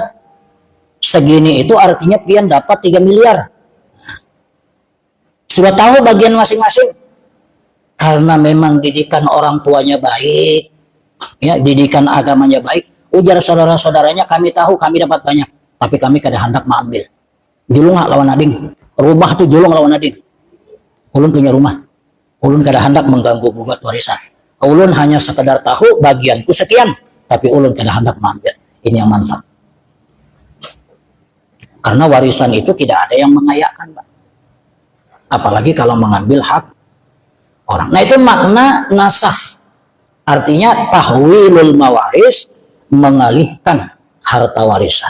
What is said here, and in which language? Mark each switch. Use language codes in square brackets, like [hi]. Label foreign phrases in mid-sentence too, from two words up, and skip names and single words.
[bjn] Segini itu artinya pian dapat 3 miliar. [id] Sudah tahu bagian masing-masing. Karena memang didikan orang tuanya baik, ya, didikan agamanya baik. [bjn] Ujar saudara-saudaranya, kami tahu kami dapat banyak, tapi kami kada hendak mengambil. Julung lawan ading. Rumah tuh julung lawan ading. Ulun punya rumah. Ulun kada hendak mengganggu gugat warisan. Ulun hanya sekedar tahu bagianku sekian, tapi ulun kada hendak mengambil. [id] Ini yang mantap. Karena warisan itu tidak ada yang mengayakkan, Pak. Apalagi kalau mengambil hak orang. Nah itu makna nasah. Artinya [ar] تحويل المواريث, [id] mengalihkan harta warisan.